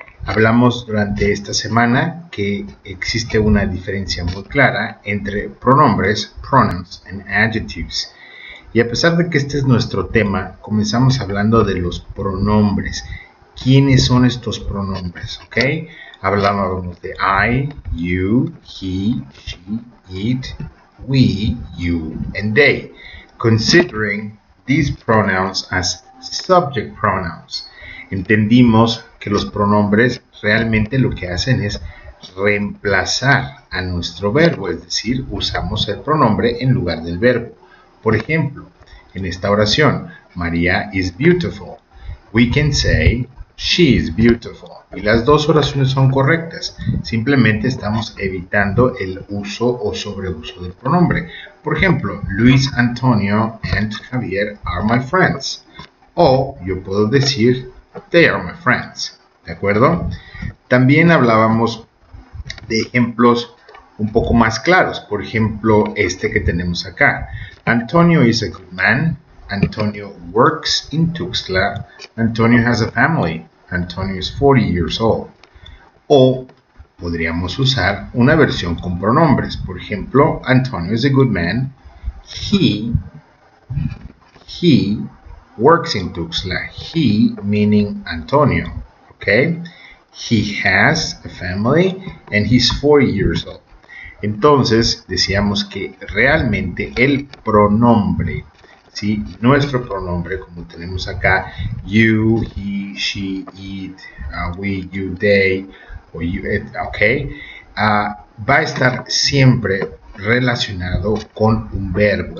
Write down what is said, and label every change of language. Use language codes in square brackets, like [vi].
[es] Hablamos durante esta semana que existe una diferencia muy clara entre pronombres, [en] pronouns, and adjectives. [es] Y a pesar de que este es nuestro tema, comenzamos hablando de los pronombres. ¿Quiénes son estos pronombres? ¿Ok? Hablábamos de [en] I, you, he, she, it, we, you, and they, considering these pronouns as subject pronouns. [es] Entendimos que los pronombres realmente lo que hacen es reemplazar a nuestro verbo, es decir, usamos el pronombre en lugar del verbo. Por ejemplo, en esta oración, María [en] is beautiful. We can say, she is beautiful. [es] Y las dos oraciones son correctas. Simplemente estamos evitando el uso o sobreuso del pronombre. Por ejemplo, [en] Luis Antonio and Javier are my friends. [es] O yo puedo decir, [en] they are my friends. [es] ¿De acuerdo? También hablábamos de ejemplos un poco más claros. Por ejemplo, este que tenemos acá. [en] Antonio is a good man. Antonio works in Tuxtla. Antonio has a family. Antonio is 40 years old. [es] O podríamos usar una versión con pronombres. Por ejemplo, [en] Antonio is a good man. He works in Tuxtla. He meaning Antonio. Okay? He has a family and he's 40 years old. [es] Entonces, decíamos que realmente el pronombre, ¿sí? Nuestro pronombre, como tenemos acá, [en] you, he, she, it, we, you, they, [es] o [en] you, it, okay, [es] va a estar siempre relacionado con un verbo.